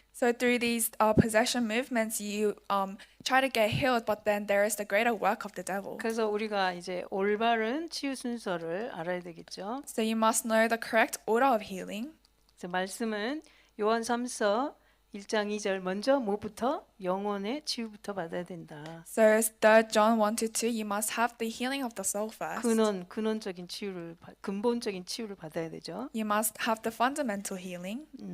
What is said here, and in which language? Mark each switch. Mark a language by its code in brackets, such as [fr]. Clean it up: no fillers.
[en] So through these possession movements, you try to get healed, but then there is the greater work of the devil. [ko] 그래서 우리가 이제 올바른 치유 순서를 알아야 되겠죠. [en] So you must know the correct order of healing. [ko] 그래서 말씀은 요한 3서 1장 2절 먼저 뭐부터 영혼의 치유부터 받아야 된다. [en] So 3 John 1-2, you must have the healing of the soul first. [ko] 근본적인 치유를 받아야 되죠. [en] You must have the fundamental healing.